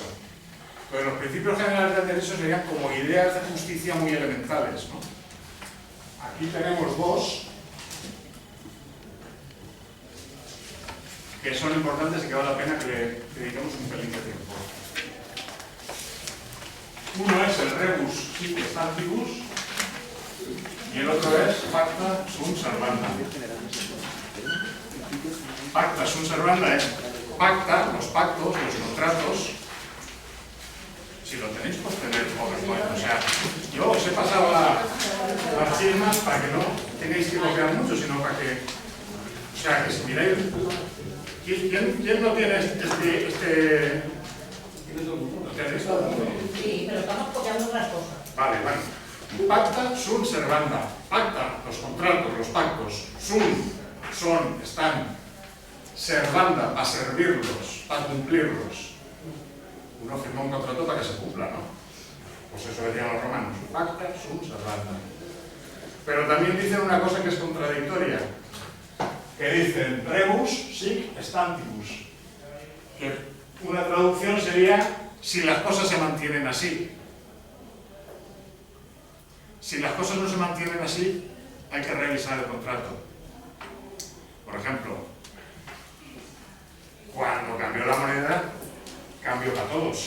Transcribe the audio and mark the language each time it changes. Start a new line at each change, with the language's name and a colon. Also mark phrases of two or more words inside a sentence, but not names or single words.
Spanish: Entonces, los principios generales del derecho serían como ideas de justicia muy elementales, ¿no? Aquí tenemos dos que son importantes y que vale la pena que le dediquemos un pelín de tiempo. Uno es el
Latin: rebus sic stantibus
Spanish: y el otro es
Latin: pacta sunt servanda. Pacta sunt servanda es pacta,
Spanish: los pactos, los contratos. Si lo tenéis, pues tener PowerPoint. O sea, yo os he pasado las firmas para que no tengáis que copiar mucho, sino para que, o sea, que si miráis, ¿quién no tiene este? ¿Lo tenéis todo el mundo? Sí, pero estamos copiando otras cosas. Vale, bueno.
Latin: Pacta sunt servanda.
Spanish: Pacta, los contratos, los pactos. Sunt, son, están. Servanda, para servirlos, para cumplirlos. Uno firma un contrato para que se cumpla, ¿no? Pues eso decían los romanos.
Latin: Pacta sunt servanda.
Spanish: Pero también dicen una cosa que es contradictoria. Que dicen
Latin: rebus sic stantibus.
Spanish: Que una traducción sería si las cosas se mantienen así. Si las cosas no se mantienen así, hay que revisar el contrato. Por ejemplo, cuando cambió la moneda, cambió para todos.